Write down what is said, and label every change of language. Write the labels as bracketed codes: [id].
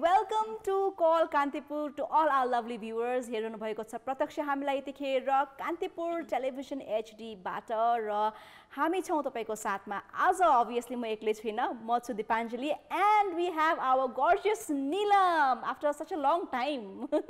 [en] Welcome to Call Kantipur to all our lovely viewers. Here on [ne] भएको छ प्रत्यक्ष हामीलाई यतिखेर कान्तिपुर टेलिभिजन HD बाट र हामी छौं तपाईको साथमा. आज [en] obviously [ne] म एक्लै छैन, म छु दिपाञ्जली [en] and we have our gorgeous Neelam after such a long time.